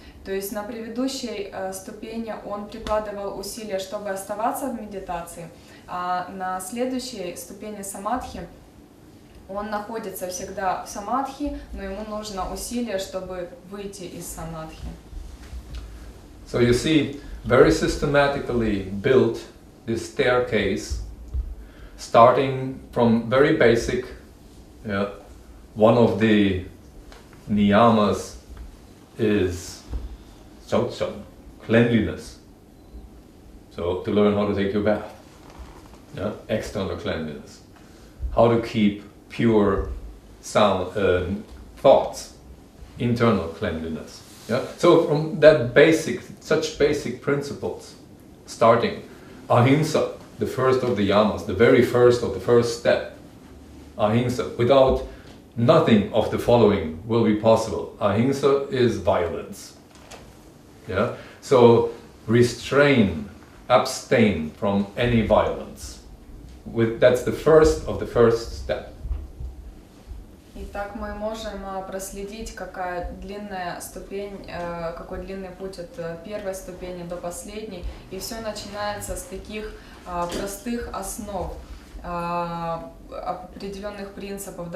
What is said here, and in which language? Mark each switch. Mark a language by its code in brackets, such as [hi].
[ru] То есть на предыдущей ступени он прикладывал усилия, чтобы оставаться в медитации, а на следующей ступени самадхи он находится всегда в самадхи, но ему нужно усилие, чтобы выйти из самадхи. [en] So you see, very systematically built this staircase, starting from very basic. One of the niyamas is sautsam, cleanliness. So to learn how to take your bath, external cleanliness, how to keep pure sound thoughts, internal cleanliness. So from that such basic principles, starting ahimsa, the first of the yamas, the very first of the first step, ahimsa. Without nothing of the following will be possible. Ahimsa is violence. So restrain, abstain from any violence. That's the first of the first step. [ru] Итак, мы можем проследить, какая длинная ступень, какой длинный путь от первой ступени до последней, и все начинается с таких простых основ, определенных принципов.